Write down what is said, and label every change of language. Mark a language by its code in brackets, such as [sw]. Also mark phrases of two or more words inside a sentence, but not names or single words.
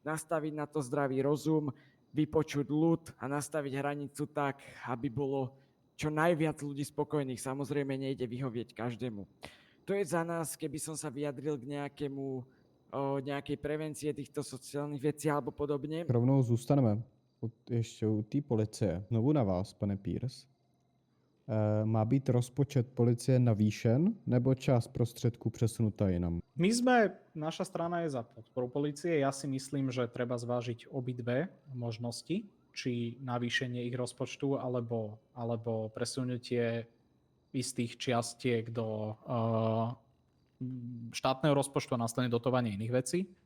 [sk] Nastaviť na to zdravý rozum, vypočuť ľud a nastaviť hranicu tak, aby bolo čo najviac ľudí spokojných. Samozrejme nejde vyhovieť každému. To je za nás, keby som sa vyjadril k nejakej prevencie týchto sociálnych vecí alebo podobne. [cs] Rovnou zůstaneme ještě u té policie. Znovu na vás, pane Pierce. Má být rozpočet policie navýšen nebo část prostředků přesunutá jinam? [sk] Naša strana je za podporu polície. Ja si myslím, že treba zvážiť obidve možnosti, či navýšenie ich rozpočtu alebo presunutie istých čiastiek do štátneho rozpočtu a následne dotovanie iných vecí.